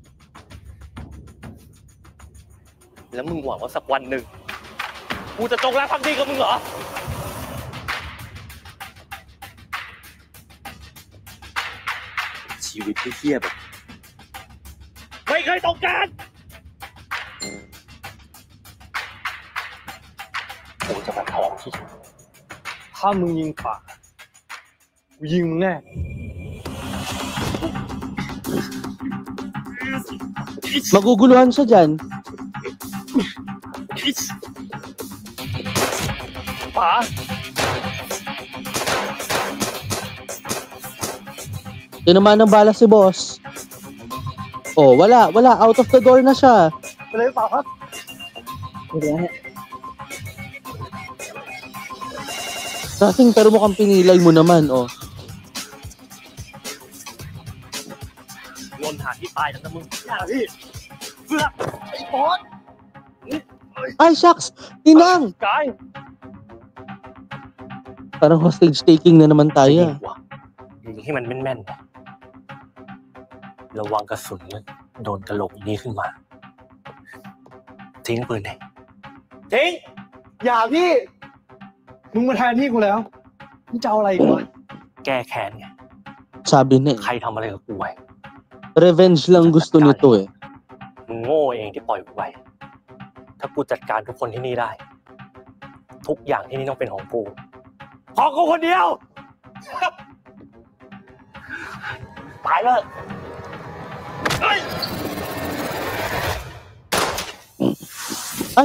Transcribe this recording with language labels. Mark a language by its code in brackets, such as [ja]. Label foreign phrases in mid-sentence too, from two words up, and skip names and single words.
[th] แล้วมึงหวังว่าสักวันหนึ่ง กูจะจงรักภักดีกับมึงเหรอ ชีวิตที่เหี้ยแบบไม่เคยต้องการกูจะมาทองที่ ถ้ามึงยิงป่ากูยิงมึงแน่ [tl] Maguguluhan siya dyan. [th] ป๋า [tl] Tinamaan ng bala si boss. Oh, wala. [en] Out of the door [tl] na siya. [th] ไปเลยป๋าครับ [tl] Kasing pero mukhang pinilay mo naman, oh. [th] โยนหาที่ตายแล้วนะมึงอย่าพี่เพื่อไอ้บอส [tl] Ay, shucks! Tinang! [th] กาย [tl] Parang [en] hostage taking [tl] na naman [th] ยิ [tl] tayo. [th] งว่ะยิงให้มันแม่นๆระวังกระสุนมันโดนกระโหลกนี้ขึ้นมา ทิ้งปืนไหนทิ้ง อย่าพี่ มึงมาแทนที่กูแล้ว มึงจะเอาอะไรอีกวะ แก้แค้นไง [tl] Sabi na [th] ใครทำอะไรกับกูไว้ [tl] Revenge lang gusto nito eh. [th] มึงโง่เองที่ปล่อยกูไปถ้ากูจัดการทุกคนที่นี่ได้ ทุกอย่างที่นี่ต้องเป็นของกูของกูคนเดียว ตายเลย [tl] Ay!